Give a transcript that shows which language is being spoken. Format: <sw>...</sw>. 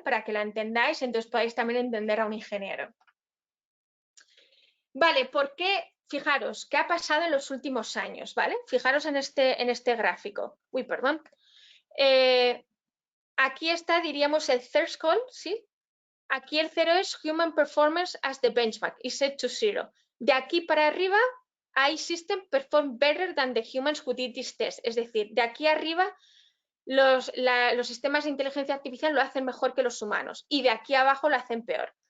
<es>Para que la entendáis, entonces podáis también entender a un ingeniero. Vale, ¿por qué? Fijaros, ¿qué ha pasado en los últimos años? ¿Vale? Fijaros en este gráfico. Uy, perdón. Aquí está, diríamos, el threshold, ¿sí? Aquí el 0 es</es> <en>Human Performance as the benchmark, is set to 0.</en> <es>De aquí para arriba,</es> <en>AI system perform better than the humans who did this test.</en> <es>Es decir, de aquí arriba, los sistemas de inteligencia artificial lo hacen mejor que los humanos y de aquí abajo lo hacen peor.</es>